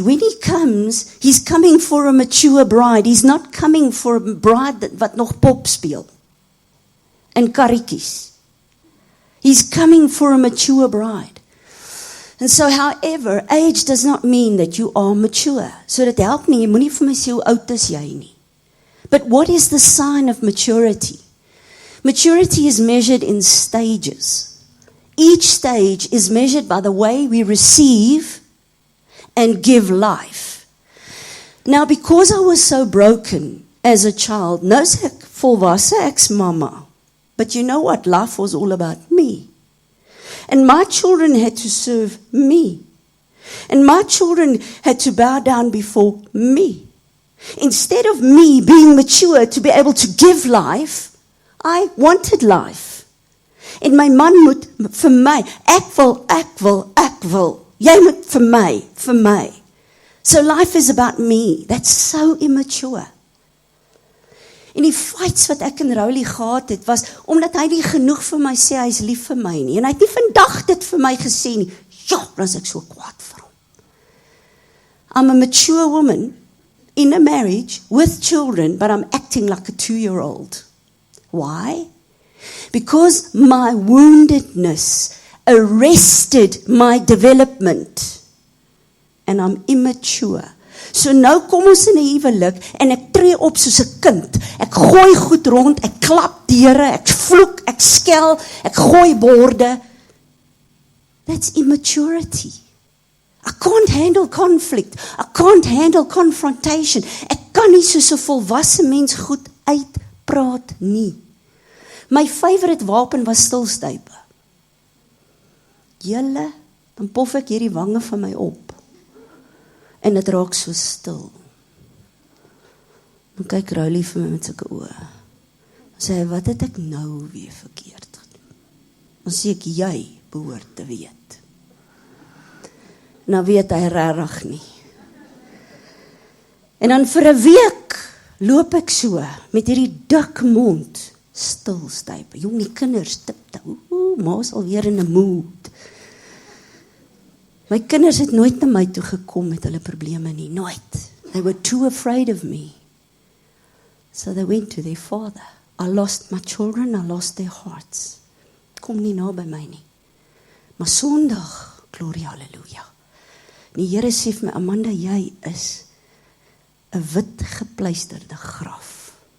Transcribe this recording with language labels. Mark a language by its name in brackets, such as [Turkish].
[English] When he comes, he's coming for a mature bride. He's not coming for a bride [Afrikaans] wat nog pop speel. En karretjies. [English] He's coming for a mature bride. And so, however, age does not mean that you are mature. [Afrikaans] So dit help nie, jy moenie vir my sê hoe oud is jy nie. [English] But what is the sign of maturity? Maturity is measured in stages. Each stage is measured by the way we receive and give life. Now, because I was so broken as a child, [Afrikaans] nou sê ek volwasse, ek's mama. [English] But you know what? Life was all about me. And my children had to serve me. And my children had to bow down before me. Instead of me being mature to be able to give life, I wanted life. [Afrikaans] En my man moet vir my, ek wil. Jy moet vir my. [English] So life is about me. That's so immature. [Afrikaans] En die fights wat ek en Rowley gehad het, was omdat hy nie genoeg vir my sê, hy is lief vir my nie. En hy het nie vandag dit vir my gesê nie. Ja, dan is ek so kwaad vir hom. [English] I'm a mature woman in a marriage with children, but I'm acting like a 2-year-old. Why? Because my woundedness arrested my development. And I'm immature. [Afrikaans] So nou kom ons in 'n huwelik en ek tree op soos 'n kind. Ek gooi goed rond, ek klap deure, ek vloek, ek skel, ek gooi borde. [English] That's immaturity. I can't handle conflict. I can't handle confrontation. [Afrikaans] Ek kan nie soos 'n volwasse mens goed uitpraat nie. My favorite wapen was stilstype. Julle, dan pof ek hierdie wange van my op. En dit raak so stil. Dan kyk Rowley vir my met sulke oë. Dan sê hy, wat het ek nou weer verkeerd gedoen? Dan sê ek, jy behoort te weet. Nou weet hy regtig nie. En dan vir 'n week loop ek so, met hierdie dik mond, stilstype. Jong, die kinders tiptoe. Ma is alweer in 'n mood. My kinders het nooit na my toe gekom met hulle probleme nie, nooit. [English] They were too afraid of me. So they went to their father. I lost my children, I lost their hearts. [Afrikaans] Kom nie na by my nie. Maar Sondag, gloria, halleluja. Die Here sê vir my, Amanda, jy is 'n wit gepleisterde graf.